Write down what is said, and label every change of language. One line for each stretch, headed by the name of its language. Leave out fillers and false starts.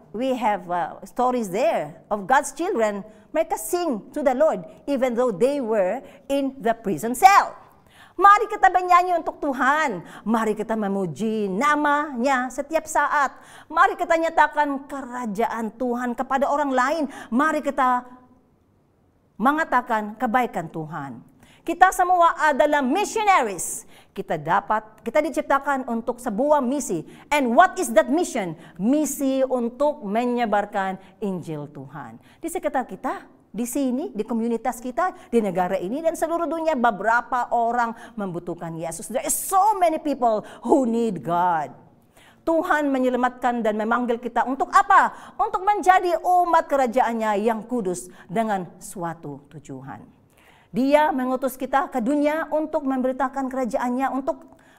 English: We have stories there of God's children.
Indonesian: Mereka
English: sing to the Lord. Even though they were in the prison cell.
Indonesian: Mari kita bernyanyi untuk Tuhan. Mari kita memuji nama-Nya setiap saat. Mari kita nyatakan kerajaan Tuhan kepada orang lain. Mari kita mengatakan kebaikan Tuhan. Kita semua adalah missionaries. Kita diciptakan untuk sebuah misi.
English: And what is that mission?
Indonesian: Misi untuk menyebarkan Injil Tuhan. Di sekitar kita, di sini, di komunitas kita, di negara ini, dan seluruh dunia, beberapa orang membutuhkan Yesus.
English: There is so many people who need God.
Indonesian: Tuhan menyelamatkan dan memanggil kita untuk apa? Untuk menjadi umat kerajaannya yang kudus dengan suatu tujuan. Dia mengutus kita ke dunia untuk memberitakan kerajaannya, untuk